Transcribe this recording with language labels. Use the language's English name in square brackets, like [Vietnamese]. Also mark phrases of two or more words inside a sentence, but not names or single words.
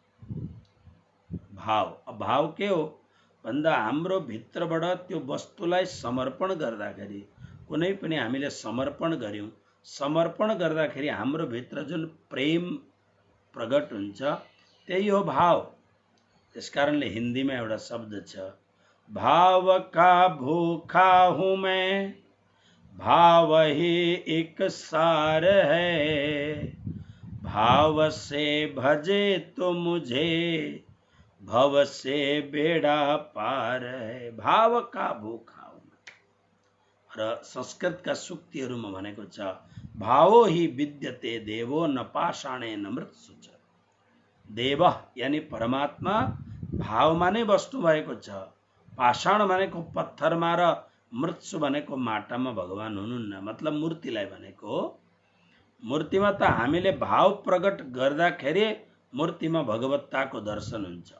[Nepali] भाव के हो भन्दा हाम्रो भित्रबाट त्यो वस्तुलाई समर्पण गर्दाखेरि, कुनै पनि हामीले समर्पण गर्यौं, समर्पण गर्दाखेरि हाम्रो भित्र जुन प्रेम प्रकट हुन्छ त्यही हो भाव। त्यसकारणले हिन्दीमा एउटा शब्द छ, [Hindi] भाव का भूखा हूँ मैं, भाव ही एक सार है, भाव से भजे तो मुझे भव से बेड़ा पार है। भाव का भूखा हूँ मैं। [Nepali] र संस्कृतका सुक्तिहरूमा भनेको छ, [Sanskrit] भावो ही विद्यते देवो न पाषाणेन मृत्सु च। [Nepali] देव यानी परमात्मा भावमा नै बस्नु भएको छ। पाषाण भनेको पत्थरमा र मृत्सु भनेको माटामा भगवान हुनुहुन्न, मतलब मूर्तिलाई भनेको। मूर्तिमा त हामीले भाव प्रकट गर्दाखेरि मूर्तिमा भगवत्ताको दर्शन हुन्छ।